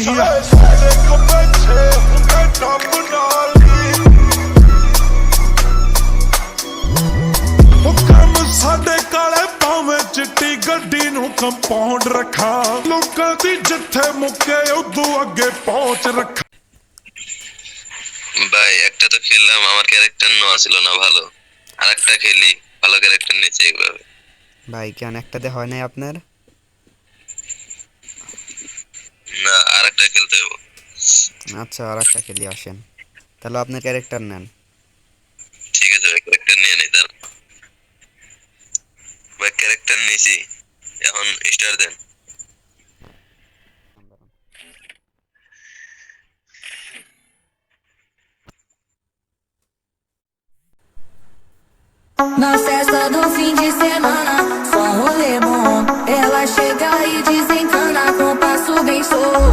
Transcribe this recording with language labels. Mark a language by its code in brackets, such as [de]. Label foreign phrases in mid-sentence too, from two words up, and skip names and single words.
[pa] ਸੱਜੇ ਖੱਬੇ ਛੇ ਹੁੰਦੇ ਡੱਬ ਨਾਲ ਹੀ। ਹੁਕਮ ਸਾਡੇ ਕਾਲੇ ਭਾਵੇਂ ਚਿੱਟੀ ਗੱਡੀ ਨੂੰ ਕੰਪਾਊਂਡ ਰੱਖਾਂ, ਲੋਕਾਂ ਦੀ ਜਿੱਥੇ ਮੁੱਕੇ ਉਦੋਂ ਅੱਗੇ ਪਹੁੰਚ ਰੱਖਾਂ। [bn] ভাই একটা তো খেললাম, আমার ক্যারেক্টার নেওয়া ছিল না ভালো, আর একটা খেলি ভালো ক্যারেক্টার নিচে এইভাবে। ভাই কেন একটাতে হয় নাই আপনার? না, আর একটা খেলতে হবে। আচ্ছা আর একটা খেলি, আসেন তাহলে আপনার ক্যারেক্টার নেন। ঠিক আছে ভাই, ক্যারেক্টার নিয়ে নেই তার। ভাই ক্যারেক্টার নিয়েছি, এখন স্টার দেন। [pt] Na festa do fim de semana, só rolê bom. Ela chega e desencana com passo bem solto.